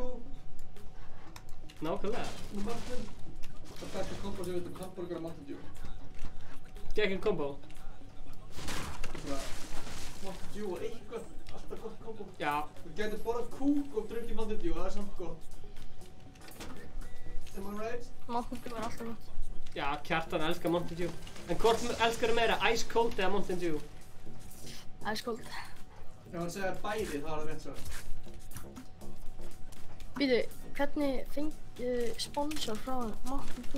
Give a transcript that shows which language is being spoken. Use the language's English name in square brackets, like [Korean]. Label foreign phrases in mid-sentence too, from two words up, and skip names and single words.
[Icelandic] Nákvæmlega. Nú matur. Það besta kombo sem við veitum hamburger og Mountain Dew. Gekkin kombo. Bara Mountain Dew og eitthvað. Alltaf gott kombo. Já. Þú getur borðað kúk og drukkið Mountain Dew og það er samt gott. [English] Am I right? [Icelandic] Mountain Dew er alltaf gott. Já, Kjartan elskar Mountain Dew. En hvort elskar þú meira, Ice Cold eða Mountain Dew? Ice Cold. Ef hann segir bæði þá er það rétt svar. Býtu, hvernig fengið sponsor frá Mountain Dew?